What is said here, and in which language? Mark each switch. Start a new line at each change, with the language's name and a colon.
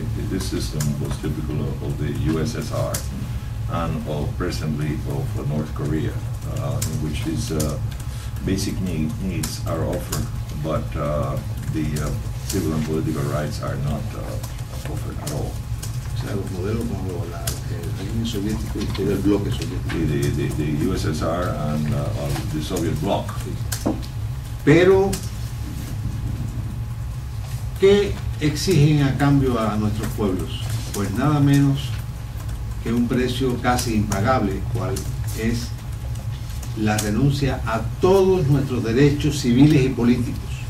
English: This system was typical of the USSR and presently of North Korea, in which these basic needs are offered, but the civil and political rights are not offered at all.
Spanish: O sea, los modelos como el régimen soviético y todo el bloque soviético.
English: The USSR and the Soviet bloc.
Spanish: Pero ¿qué exigen a cambio a nuestros pueblos? Pues nada menos que un precio casi impagable, cual es la renuncia a todos nuestros derechos civiles y políticos.